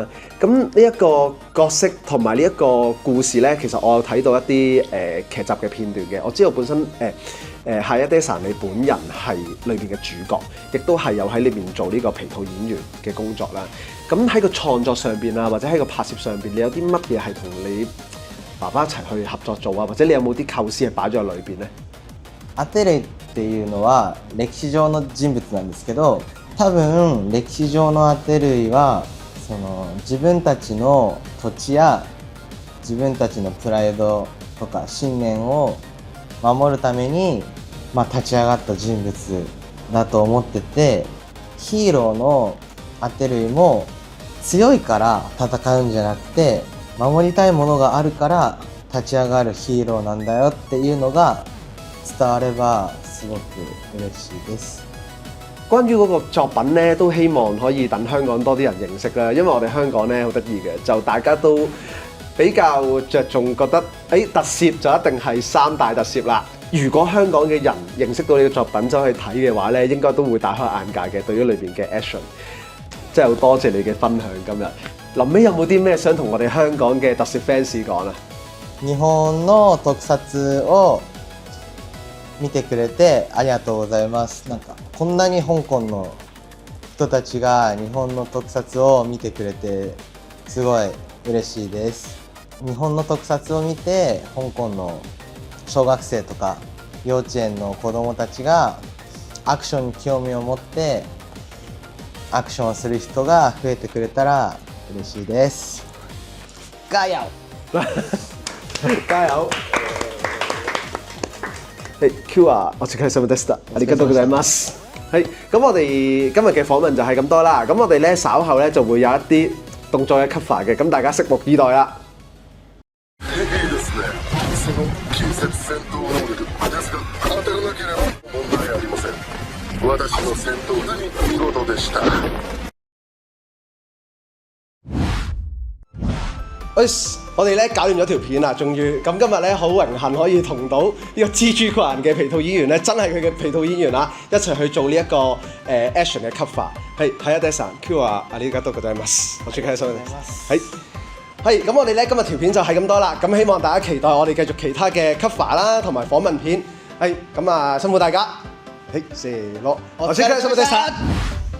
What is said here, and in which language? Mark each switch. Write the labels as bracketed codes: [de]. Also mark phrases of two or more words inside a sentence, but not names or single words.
[yue] 咁呢一個角色同埋呢一個故事咧，其實我有睇到一啲劇集嘅片段嘅，我知道本身夏一爹神你本人係裏邊嘅主角，亦都係有喺裏邊做呢個皮套演員嘅工作啦。咁喺個創作上邊啊，或者喺個拍攝上邊，你有啲乜嘢係同你爸爸一齊去合作做啊？或者你有冇啲構思係擺咗喺裏邊咧？ [ja] アテレイっていうのは歴史上の人物なんですけど、多分歴史上のアテレイはその自分たちの土地や自分たちのプライドとか信念を守るために、立ち上がった人物だと思ってて、ヒーローのアテレイも強いから戦うんじゃなくて、守りたいものがあるから立ち上がるヒーローなんだよっていうのが伝わればすごく嬉しいです。 [yue] 關於嗰個作品咧，都希望可以等香港多啲人認識啦，因為我哋香港咧好得意嘅，就大家都比較着重覺得，特攝就一定係3大特攝啦。如果香港嘅人認識到呢個作品走去睇嘅話咧，應該都會大開眼界嘅，對於裏邊嘅 action。真係好多謝你嘅分享今日。臨尾有冇啲咩想同我哋香港嘅特攝 fans 講啊？ [ja] 日本の特撮を見てくれてありがとうございます。なんかこんなに香港の人たちが日本の特撮を見てくれてすごい嬉しいです。日本の特撮を見て香港の小学生とか幼稚園の子どもたちがアクションに興味を持ってアクションをする人が増えてくれたら嬉しいです。 [yue] 加油！加油！Q 啊， [ja] お疲れ様でした。ありがとうございます。 [yue] 係，咁我哋今日嘅訪問就係咁多啦。咁我哋咧稍後咧就會有一啲動作嘅 cover 嘅，咁大家拭目以待啦。 [ja] いいですね。その近接戦闘能力ですが、当たらなければ問題ありません。私の戦闘に見事でした。 [yue] 我哋咧搞完咗條片啦，終於咁今日咧好榮幸可以同到呢個蜘蛛群嘅皮套演員咧，真係佢嘅皮套演員啦，一齊去做呢一個action 嘅 cover。 [ja] 係一爹さん、今日はありがとうございます。 [yue] 我最開心嘅係咁，我哋咧今日條片就係咁多啦。咁希望大家期待我哋繼續其他嘅 cover 啦，同埋訪問片。係咁啊，辛苦大家。係，4、6，我最開心嘅爹さん。